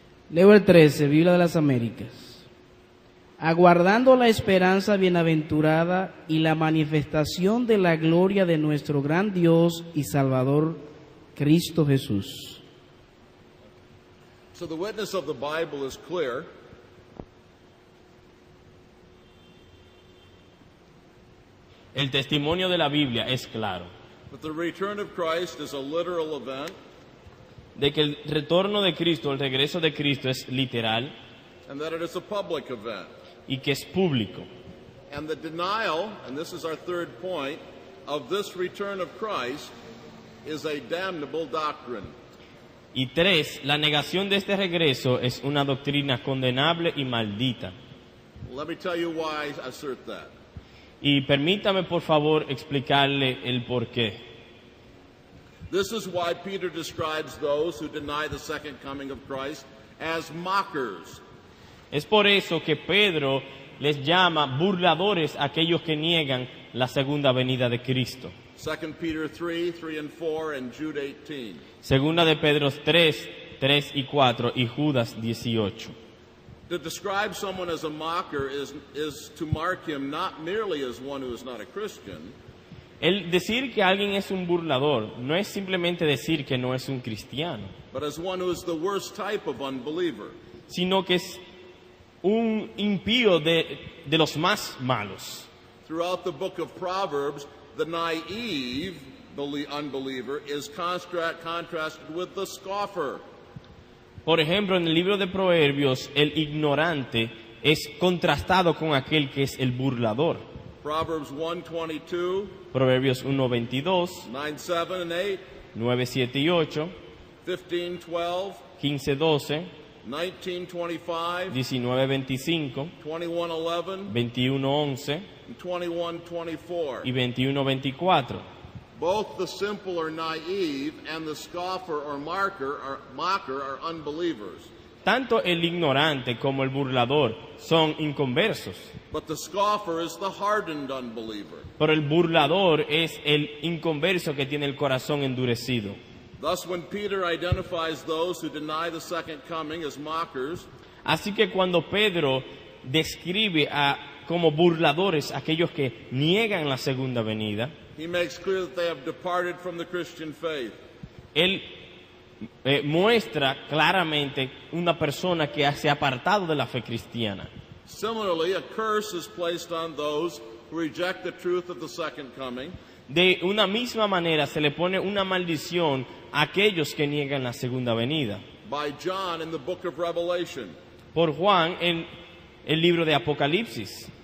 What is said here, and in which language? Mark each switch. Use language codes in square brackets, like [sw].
[es] Leo el 13, Biblia de las Américas. Aguardando la esperanza bienaventurada y la manifestación de la gloria de nuestro gran Dios y Salvador, Cristo Jesús. [en] So the witness of the Bible is clear. [es] El testimonio de la Biblia es claro, [en] That the return of Christ is a literal event, [es] de que el retorno de Cristo, el regreso de Cristo es literal [en] and that it is a public event. [es] y que es público. [en] And the denial, and this is our third point, of this return of Christ is a damnable doctrine. [es] Y 3, la negación de este regreso es una doctrina condenable y maldita. [en] Let me tell you why I assert that. [es] Y permítame, por favor, explicarle el porqué. [en] This is why Peter describes those who deny the second coming of Christ as mockers. [es] Es por eso que Pedro les llama burladores a aquellos que niegan la segunda venida de Cristo. [en] 2 Peter 3, 3 and 4, and Jude 18. [es] Segunda de Pedro 3, 3 y 4 y Judas 18. [en] To describe someone as a mocker is to mark him not merely as one who is not a Christian, [es] El decir que alguien es un burlador no es simplemente decir que no es un cristiano, [en] but as one who is the worst type of unbeliever. [es] sino que es un impío de los más malos. [en] Throughout the book of Proverbs, the naive unbeliever is contrasted with the scoffer. [es] Por ejemplo, en el libro de Proverbios, el ignorante es contrastado con aquel que es el burlador. [en] Proverbs 1:22, [es] Proverbios 1:22, [en] 9:7 and 8, [es] 9:7 y 8, 15:12, 15:12, 19:25, 19:25, 21:11, 21:11 [en] and 21:24. [es] y 21:24. [en] Both the simple or naive and the scoffer or mocker are unbelievers. [es] Tanto el ignorante como el burlador son inconversos, [en] But the scoffer is the hardened unbeliever. [es] pero el burlador es el inconverso que tiene el corazón endurecido. [en] Thus, when Peter identifies those who deny the second coming as mockers, [es] Así que cuando Pedro describe como burladores a aquellos que niegan la segunda venida, [en] he makes clear that they have departed from the Christian faith. [es] él muestra claramente una persona que se ha apartado de la fe cristiana. [en] Similarly, a curse is placed on those who reject the truth of the second coming, [es] De una misma manera se le pone una maldición a aquellos que niegan la segunda venida. [en] by John in the book of Revelation. [es] Por Juan en el libro de Apocalipsis.